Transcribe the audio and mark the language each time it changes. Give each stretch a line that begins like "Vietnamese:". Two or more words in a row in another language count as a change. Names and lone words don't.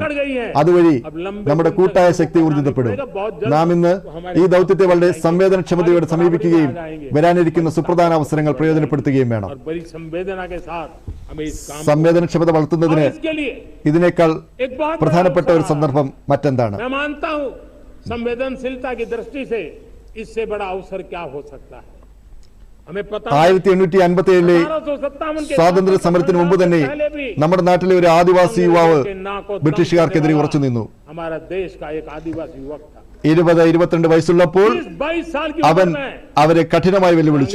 Malayalam: അതുവഴി നമ്മുടെ കൂട്ടായ ശക്തി ഊർജിതപ്പെടും. നാം ഇന്ന് ഈ ദൗത്യത്തെ വളരെ സംവേദനക്ഷമതയോടെ സമീപിക്കുകയും വരാനിരിക്കുന്ന സുപ്രധാന അവസരങ്ങൾ പ്രയോജനപ്പെടുത്തുകയും വേണം. സംവേദനക്ഷമത വളർത്തുന്നതിന് ഇതിനേക്കാൾ പ്രധാനപ്പെട്ട ഒരു സന്ദർഭം മറ്റെന്താണ്?
Hindi: संवेदनशीलता की दृष्टि से इससे बड़ा अवसर क्या हो सकता है?
Malayalam: 1857-ലെ സ്വാതന്ത്ര്യ സമരത്തിന് മുമ്പ് തന്നെ നമ്മുടെ നാട്ടിലെ ഒരു ആദിവാസി യുവാവ് ബ്രിട്ടീഷുകാർക്കെതിരെ ഉറച്ചു നിന്നു. 20-22 വയസ്സുള്ളപ്പോൾ അവൻ അവരെ കഠിനമായി വെല്ലുവിളിച്ചു.